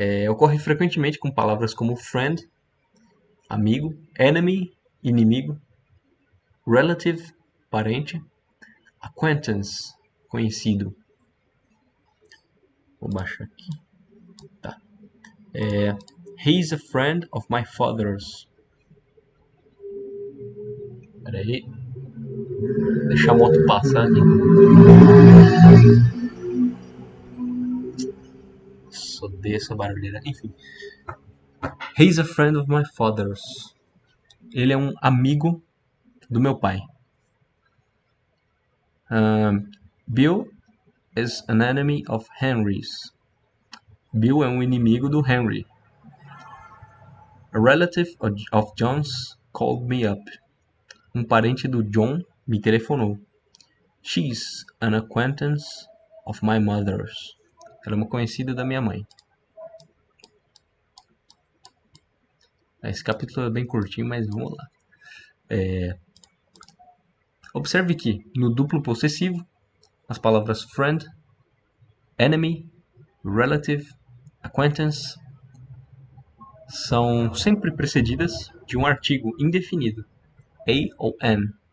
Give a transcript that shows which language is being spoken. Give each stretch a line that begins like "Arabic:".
Portuguese: Ocorre frequentemente com palavras como friend, amigo, enemy, inimigo, relative, parente, acquaintance, conhecido. Vou baixar aqui. Tá.
English: He's a friend of my father's.
Portuguese: Pera aí. Deixa a moto passar aqui. Só odeio essa barulheira. Enfim.
English: He's a friend of my father's. Ele é um amigo do meu pai. Bill is an enemy of Henry's.
Portuguese: Bill é um inimigo do Henry.
English: A relative of John's called me up.
Portuguese: Um parente do John me telefonou.
English: She's an acquaintance of my mother's.
Portuguese: Ela é uma conhecida da minha mãe. Esse capítulo é bem curtinho, mas vamos lá. Observe que, no duplo possessivo, as palavras friend, enemy, relative, acquaintance são sempre precedidas de um artigo indefinido, a ou an.